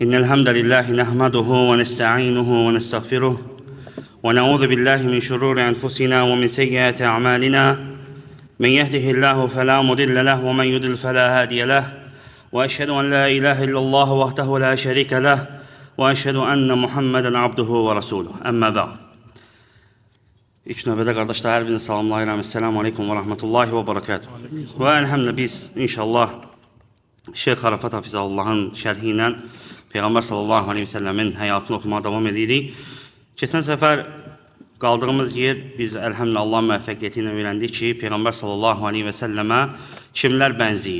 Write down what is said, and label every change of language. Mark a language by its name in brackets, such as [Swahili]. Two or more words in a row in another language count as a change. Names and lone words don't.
[Arabic] إن الحمد لله نحمده ونستعينه ونستغفره ونعوذ بالله من شرور أنفسنا ومن سيئات أعمالنا من يهده الله فلا مضل له ومن يضلل فلا هادي له وأشهد أن لا إله إلا الله وحده لا شريك له وأشهد أن محمدا عبده ورسوله أما بعد. [Azerbaijani] İlk növbədə qardaşlar, hər birini salamlayıram. [Arabic] السلام عليكم ورحمة الله وبركاته. [Azerbaijani] Və elhamdülillah biz inşallah Şeyx Arafat Hafizahullahın şərhi ilə Peyğəmbər sallallahu aleyhi və səlləmin həyatını oxumaya davam edirik. Keçən səfər qaldığımız yer biz elhamdülillah Allah müvəffəqiyyəti ilə öyrəndik ki, Peyğəmbər sallallahu aleyhi və səlləmə kimlər bənzəyir.